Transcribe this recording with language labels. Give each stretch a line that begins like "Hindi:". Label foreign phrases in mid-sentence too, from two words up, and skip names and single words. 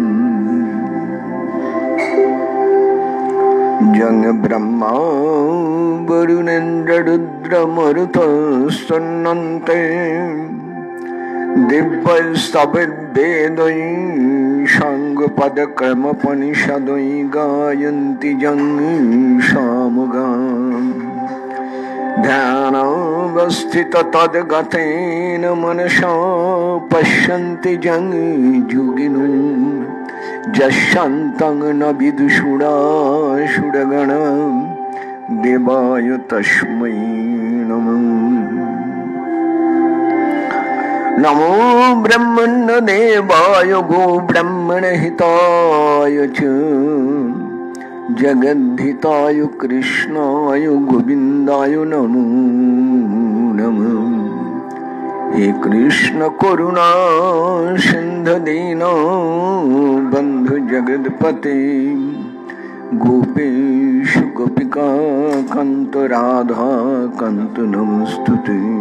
Sanskrit: জং ব্রহ্মা বরুণেন্দ্র রুদ্র মরুতস্তন্নন্তে দিব্যস্তবেদ্বেদৈ সাঙ্গপদক্রমোপনিষদৈ গায়ন্তি জং সামগাম। ধ্যানাবস্থিত তদ্গতেন মনসা পশ্যন্তি জং যোগিনো যশান্তং ন বিদুষুরাসুরগণম দেবায় তস্मै নমঃ। নমো ব্রহ্মণ্য দেবায় গো ব্রহ্মণ হিতায় চ জগদ্ধিতায় কৃষ্ণায় গোবিন্দায় নমো নমঃ। হে কৃষ্ণ করুণা সিন্ধু দীন বন্ধু জগৎপতে গোপেশ গোপিকা কান্ত রাধা কান্ত নমস্তুতে।